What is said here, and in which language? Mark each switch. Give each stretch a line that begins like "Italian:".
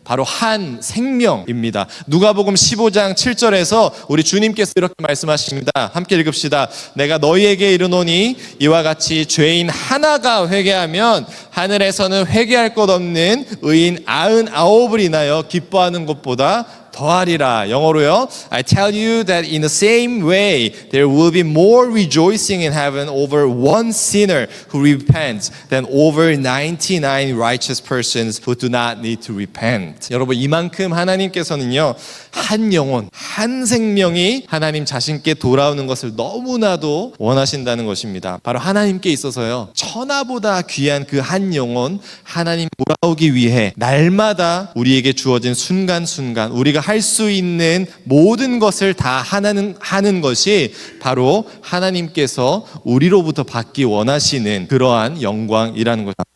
Korean: 바로 한 생명입니다. 누가복음 15장 7절에서 우리 주님께서 이렇게 말씀하십니다. 함께 읽읍시다. 내가 너희에게 이르노니 이와 같이 죄인 하나가 회개하면 하늘에서는 회개할 것 없는 의인 99을 인하여 기뻐하는 것보다 더하리라. 영어로요.
English: I tell you that in the same way there will be more rejoicing in heaven over one sinner who repents than over 99 righteous persons who do not need to repent.
Korean: 여러분, 이만큼 하나님께서는요, 한 영혼, 한 생명이 하나님 자신께 돌아오는 것을 너무나도 원하신다는 것입니다. 바로 하나님께 있어서요, 천하보다 귀한 그 한 영혼, 하나님 돌아오기 위해 날마다 우리에게 주어진 순간순간 우리가 할 수 있는 모든 것을 다 하는 것이 바로 하나님께서 우리로부터 받기 원하시는 그러한 영광이라는 것입니다.